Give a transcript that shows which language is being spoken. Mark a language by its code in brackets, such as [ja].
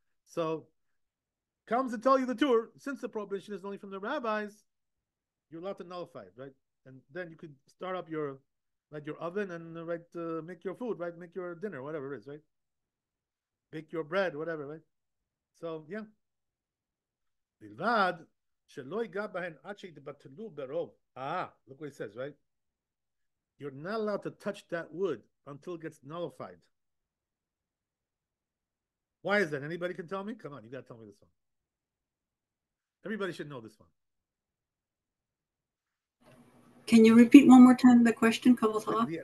[en] So comes to tell you the Torah, since the prohibition is only from the rabbis, you're allowed to nullify it, right? And then you could start up your oven and make your food, right? Make your dinner, whatever it is, right? Bake your bread, whatever, right? So, yeah. [he] בלבד שלא ייגע בהן עד שיתבטלו ברוב. [en] Look what he says, right? You're not allowed to touch that wood until it gets nullified. Why is that? Anybody can tell me? Come on, you got to tell me this one. Everybody should know this one. Can you repeat one more time the question, Kabbalah?